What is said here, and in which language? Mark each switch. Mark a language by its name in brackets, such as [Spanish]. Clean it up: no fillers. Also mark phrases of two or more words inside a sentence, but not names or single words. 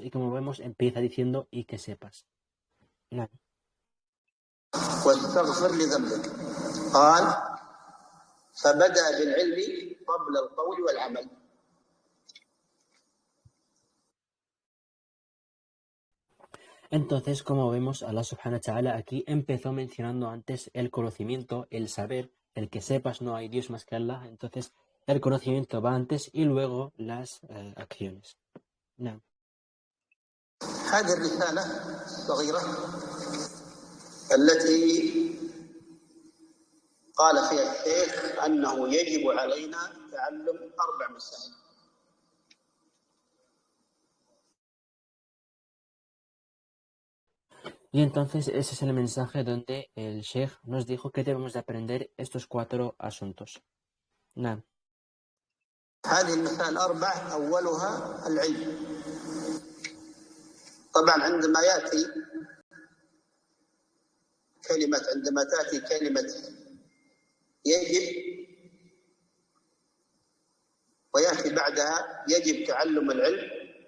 [Spanish] Y como vemos, empieza diciendo y que sepas. [Arabic] نعم. واستغفر لذنبك قال فبدأ بالعلم قبل القول والعمل. [Spanish] Entonces, como vemos, [Arabic] الله سبحانه وتعالى [Spanish] aquí empezó mencionando antes el conocimiento, el saber, el que sepas no hay Dios más que Allah. Entonces, el conocimiento va antes y luego las acciones. [Arabic] نعم. هذه الرسالة الصغيرة التي قال فيها الشيخ أنه يجب علينا تعلم 4 مسائل. [Spanish] Y entonces ese es el mensaje donde el Sheikh nos dijo que debemos de aprender estos 4 asuntos. [Arabic] نعم. هذه المسائل 4 أولها العلم. طبعا عندما تأتي كلمة يجب ويأتي بعدها يجب تعلم العلم.